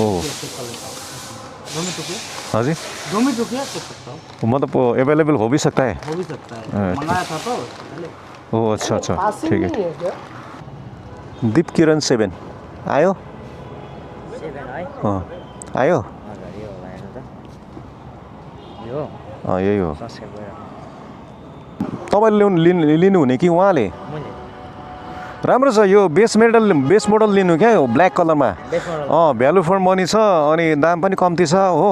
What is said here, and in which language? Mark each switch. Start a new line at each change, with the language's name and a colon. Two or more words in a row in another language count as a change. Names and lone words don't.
Hindi: 2 मिनट रुकिए हाँ जी, 2 मिनट रुकिए चेक करता हूँ मतलब अवेलेबल हो भी सकता है। हो भी सकता है हाँ, मंगाया था तो पहले। ओ अच्छा अच्छा, ठीक है। नहीं है क्या?
Nepali: दीप किरण 7 आयो? हाँ आयो? अँ यही हो। तपाईँले लिनुहुने कि उहाँले? राम्रो छ यो बेस मोडल लिनु क्या, यो ब्ल्याक कलरमा।
English: value for money
Nepali: छ अनि दाम पनि कम्ती छ हो।